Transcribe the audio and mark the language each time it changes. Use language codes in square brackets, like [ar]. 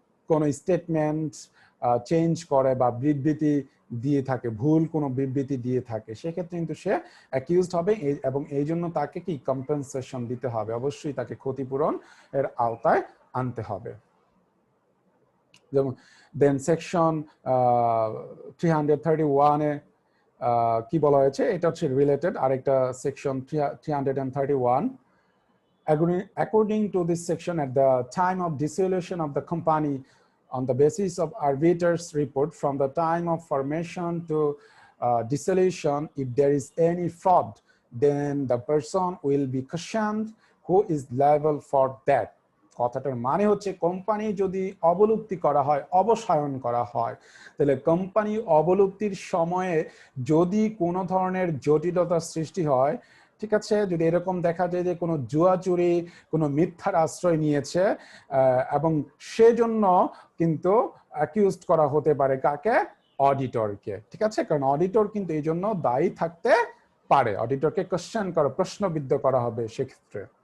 [bn] কোনো statement change করে বা বিবৃতি দিয়ে থাকে, ভুল কোনো বিবৃতি দিয়ে থাকে, সেক্ষেত্রে কিন্তু সে অ্যাকিউজড হবে এবং এই জন্য তাকে কি কম্পেনসেশন দিতে হবে, অবশ্যই তাকে ক্ষতিপূরণ এর আওতায় আনতে হবে। যেমন দেন সেকশন 331-এ কি বলা হয়েছে, এটা হচ্ছে রিলেটেড আরেকটা section 331. [en] According to this section, at the time of dissolution of the company, on the basis of arbitrator's report, from the time of formation to dissolution, if there is any fraud, then the person will be questioned who is liable for that. [bn] কথাটার মানে হচ্ছে company যদি অবলুপ্তি করা হয়, অবসায়ন করা হয়, তাহলে company অবলুপ্তির সময়ে যদি কোনো ধরনের জটিলতার সৃষ্টি হয়, ঠিক আছে, যদি এরকম দেখা যায় যে কোনো জুয়া চুরি, কোনো মিথ্যার আশ্রয় নিয়েছে এবং সেজন্য কিন্তু অ্যাকিউজড করা হতে পারে কাকে, অডিটরকে, ঠিক আছে, কারণ অডিটর কিন্তু এই জন্য দায়ী থাকতে পারে, অডিটরকে কোশ্চেন করা, প্রশ্নবিদ্ধ করা হবে সেক্ষেত্রে।